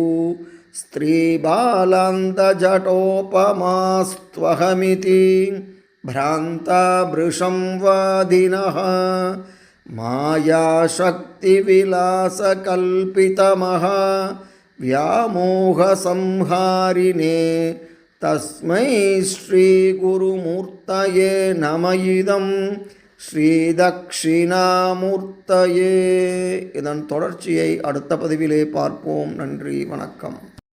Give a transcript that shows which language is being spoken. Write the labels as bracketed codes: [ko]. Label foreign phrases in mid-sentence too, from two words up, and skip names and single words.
[sa] स्त्रीबालान्तजटोपमास्त्वहमिति भ्रान्ता वृषं वादिनः मायाशक्तिविलासकल्पितमः व्यामोहसंहारिणे तस्मै श्रीगुरुमूर्तये नम इदं ஸ்ரீதக்ஷிணாமூர்த்தயே. [ta] இதன் தொடர்ச்சியை அடுத்த பதிவிலே பார்ப்போம். நன்றி, வணக்கம்.